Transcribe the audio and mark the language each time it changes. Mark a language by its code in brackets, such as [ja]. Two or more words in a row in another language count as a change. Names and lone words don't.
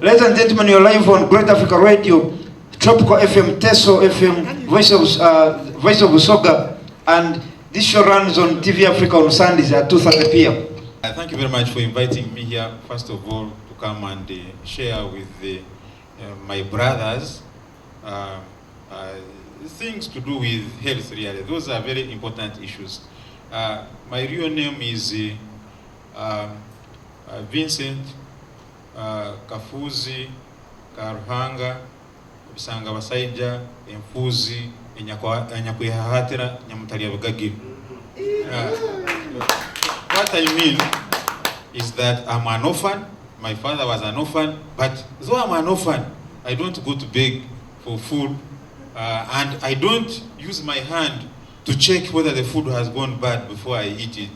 [en] Ladies and gentlemen, you're live on Great Africa Radio, Tropical FM, Teso FM, Voice of Usoga, and this show runs on TV Africa on Sundays at 2:30 p.m. Thank you very much for inviting me here, first of all, to come and share with my brothers things to do with health, really. Those are very important issues. My real name is Vincent Kafuzi Karuhanga Bisanga Basaija Emfuzi Enyakwihahatira Nyamutalia Bagagi. What I mean is that I'm an orphan. My father was an orphan, but though I'm an orphan, I don't go to beg for food, and I don't use my hand to check whether the food has gone bad before I eat it.